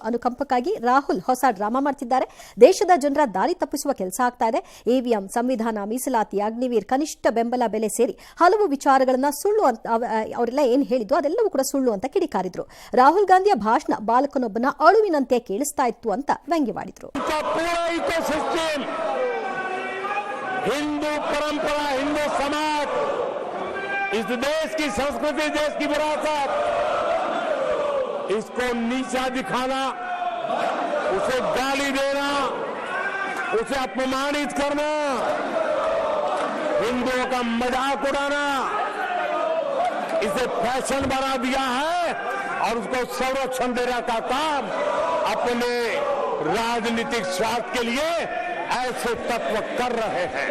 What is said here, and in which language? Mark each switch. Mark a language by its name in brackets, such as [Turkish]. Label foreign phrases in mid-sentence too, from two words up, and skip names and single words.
[Kannada] ಅನುಕಂಪಕ್ಕಾಗಿ ರಾಹುಲ್ ಹೊಸ ಡ್ರಾಮಾ ಮಾಡ್ತಿದ್ದಾರೆ. ದೇಶದ ಜನರ ದಾರಿ ತಪ್ಪಿಸುವ ಕೆಲಸ ಆಗ್ತಾ ಇದೆ. EVM, ಸಂವಿಧಾನ, ಮೀಸಲಾತಿ, ಅಗ್ನಿವೀರ್, ಕನಿಷ್ಠ ಬೆಂಬಲ ಬೆಲೆ ಸೇರಿ ಹಲವು ವಿಚಾರಗಳನ್ನ ಸುಳ್ಳು ಅಂತ ಅವರೆಲ್ಲ ಏನ್ ಹೇಳಿದ್ರು ಅದೆಲ್ಲವೂ ಕೂಡ ಸುಳ್ಳು ಅಂತ ಕಿಡಿಕಾರಿದ್ರು. ರಾಹುಲ್ ಗಾಂಧಿಯ ಭಾಷಣ ಬಾಲಕನೊಬ್ಬನ ಅಳುವಿನಂತೆ ಕೇಳಿಸ್ತಾ ಇತ್ತು ಅಂತ ವ್ಯಂಗ್ಯವಾಡಿದ್ರು. [Hindi] हिंदू परंपरा, हिंदू समाज, इस देश की संस्कृति, देश की विरासत, इसको नीचा दिखाना, उसे गाली देना, उसे अपमानित करना, हिंदुओं का मजाक उड़ाना, इसे फैशन बना दिया है और उसको संरक्षण देने का काम अपने राजनीतिक स्वार्थ के लिए ऐसे तत्व कर रहे हैं।